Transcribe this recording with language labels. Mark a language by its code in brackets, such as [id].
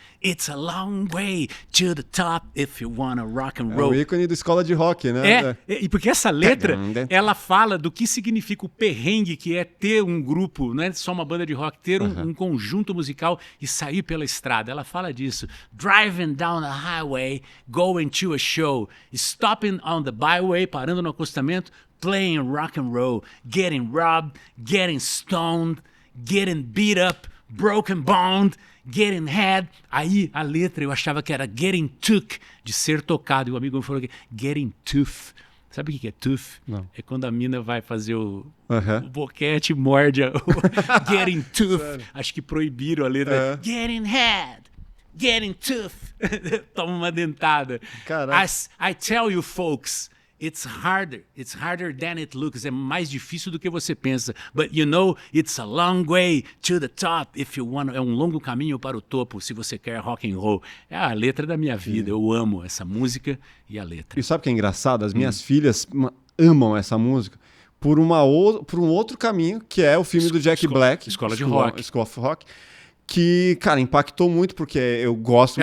[en] It's a long way to the top if you wanna rock and roll. [pt] É o ícone da escola de rock, né? E porque essa letra, ela fala do que significa o perrengue que é ter um grupo, não é só uma banda de rock, ter um conjunto musical e sair pela estrada. Ela fala disso. [en] Driving down the highway, going to a show, stopping on the byway, [pt] parando no acostamento, [en] playing rock and roll, getting robbed, getting stoned, getting beat up, broken boned, getting had. [pt] Aí a letra eu achava que era getting took, de ser tocado. E o amigo me falou que getting tooth. Sabe o que é tooth? Não. É quando a mina vai fazer o boquete e morde o getting tooth. Acho que proibiram a letra. [en] Getting had, getting tooth. [pt] Toma uma dentada. [en] I tell you folks, it's harder than it looks. [pt] É mais difícil do que você pensa. [en] But you know, it's a long way to the top if you want. [pt] É um longo caminho para o topo se você quer rock and roll. É a letra da minha vida. Eu amo essa música e a letra. E sabe o que é engraçado? As minhas filhas amam essa música por um outro caminho, que é o filme do Jack Black. Escola de Rock. [en] School of Rock. [pt] Que, cara, impactou muito, porque eu gosto muito.